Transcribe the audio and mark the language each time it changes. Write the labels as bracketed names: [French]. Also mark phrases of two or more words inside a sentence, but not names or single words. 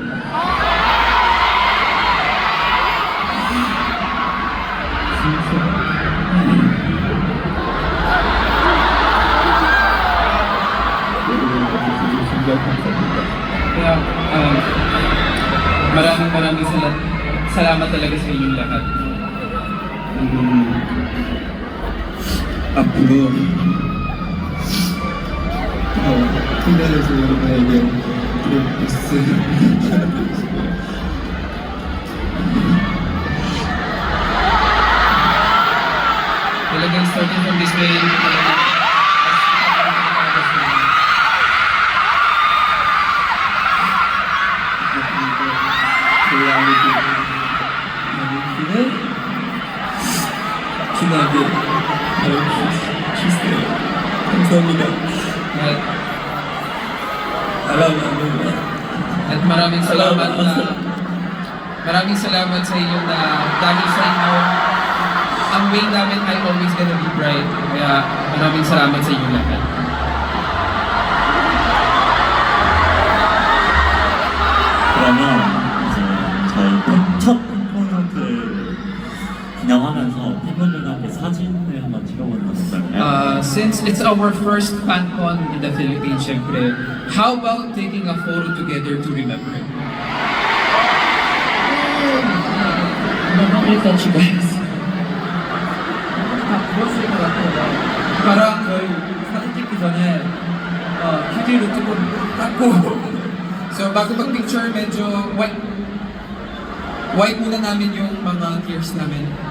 [Filipino] Kaya, maraming salamat talaga sa inyong lahat. [Korean] 앞으로 팀내에서 여러분에게 [English] Talagang starting from this way, [Korean] 진하게 주세요. 감사합니다. [Filipino] At maraming salamat sa inyo na dahil sa inyo, ang way namin ay [English] always gonna be bright. [Filipino] Kaya maraming salamat sa inyo lahat. [Korean] 그러면 이제 저희 첫 콘서트 기념하면서 팬분들과 함께 사진을 한번 찍어보는 건 어떨까요? [English] Since it's our first FanCon in the Philippines, syempre, how about taking a photo together to remember? I'll touch you guys. [Korean] 저랑 저희 사진 찍기 전에 휴지로 조금 닦고 [Filipino] So bago mag-picture, medyo white muna namin yung mga tears namin.